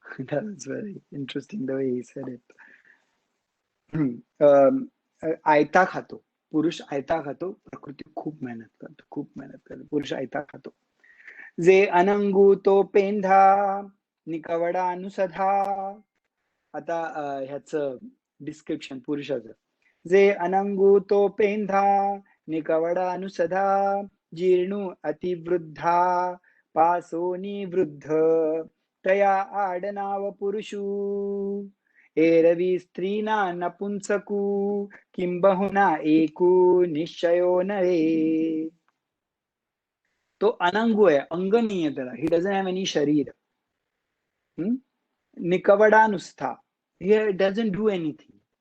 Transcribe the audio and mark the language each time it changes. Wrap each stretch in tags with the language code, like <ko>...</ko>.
<en>That was very interesting the way he said it.</en> <mr>आयता खातो पुरुष, आयता खातो. प्रकृती खूप मेहनत करतो. पुरुष आयता खातो. जे अनंगू तो पेंधा निकवडा अनुसधा. आता ह्याचं डिस्क्रिप्शन पुरुषाचं. जे अनंगू तो पेंधा निकवडा अनुसधा. जीर्णू अतिवृद्धा पासोनी वृद्ध. तया आडनाव पुरुषू एरवी स्त्रीना नपुंसकू. किंबहुना एकू निश्चयो नये. तो अनंगू आहे, अंग नाहीये त्याला.</mr> <en>He doesn't have any शरीर.</en> <mr>निकवडा नुसता,</mr> <en>he doesn't do anything.</en>